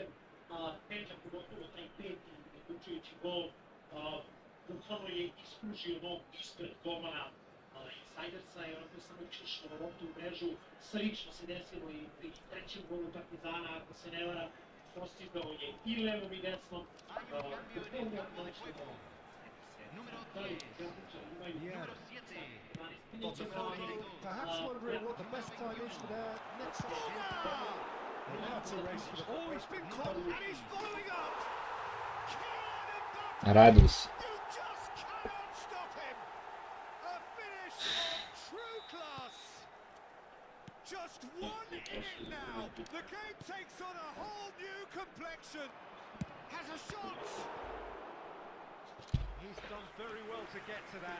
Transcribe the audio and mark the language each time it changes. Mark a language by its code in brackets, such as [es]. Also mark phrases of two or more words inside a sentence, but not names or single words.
[sr] Peđa pogotovo taj peti uključujući gol bukvalno je iskružio nogu ispred golmana Insajdersa i onako samo učišao loptu u mrežu. Slično se desilo i pri trećem golu Partizana, ako se ne varam, postigao je i levom i desnom. [en] Botafogo perhaps wondering what the best time is for their next goal. And now it's a race for the... Oh, he's been caught and he's following up! [sr] Radili se. [en] You just cannot stop him! A finish of true class! Just one in it now! The game takes on a whole new complexion! Has a shot! He's done very well to get to that.